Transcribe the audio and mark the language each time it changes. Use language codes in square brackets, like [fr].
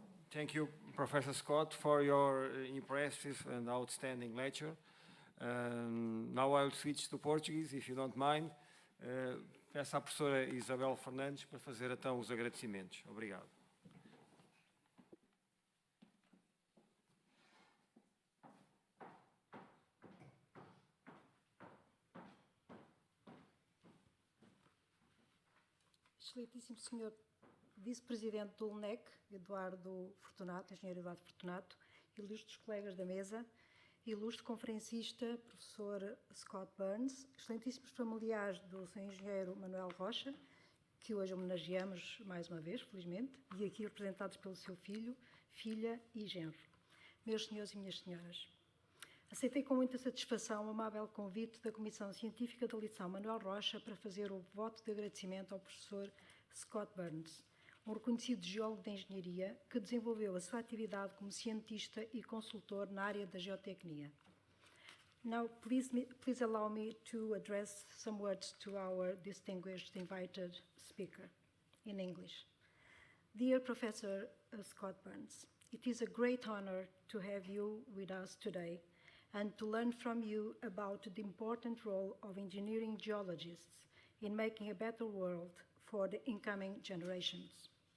[en] Thank you, Professor Scott, for your impressive and outstanding lecture. Now I'll switch to Portuguese, if you don't mind. [pt] Peço à professora Isabel Fernandes para fazer então os agradecimentos. Obrigado. Excelentíssimo Senhor Vice-Presidente do UNEC, Eduardo Fortunato, Engenheiro Eduardo Fortunato, ilustres colegas da mesa, ilustre conferencista, professor Scott Burns, excelentíssimos familiares do Sr. Engenheiro Manuel Rocha, que hoje homenageamos mais uma vez, felizmente, e aqui representados pelo seu filho, filha e genro. Meus senhores e minhas senhoras, aceitei com muita satisfação o amável convite da Comissão Científica da Lição Manuel Rocha para fazer o voto de agradecimento ao professor Scott Burns, um reconhecido geólogo de engenharia que desenvolveu a sua atividade como cientista e consultor na área da geotecnia. [en] Now, please allow me to address some words to our distinguished invited speaker in English. Dear Professor Scott Burns, it is a great honor to have you with us today and to learn from you about the important role of engineering geologists in making a better world for the incoming generations.